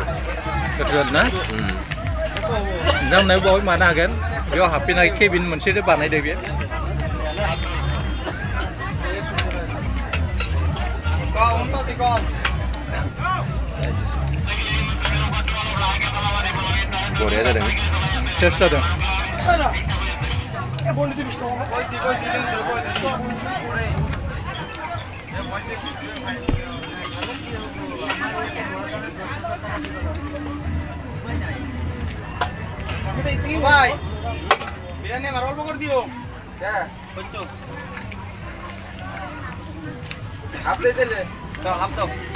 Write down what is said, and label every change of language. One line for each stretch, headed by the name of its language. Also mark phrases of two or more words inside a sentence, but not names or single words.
Bodo: गोथाव ना जानायाव बावै मानो हागोन बेयाव हाबफैनाय केबिन मोनसे बानायदों बे बरिया जादों टेस्ट जादों
Bangla: ভাই বিরিয়ানি আমার অল্প করে দিও হ্যাঁ কইতো আপনি দিলে দাও হাফ দাও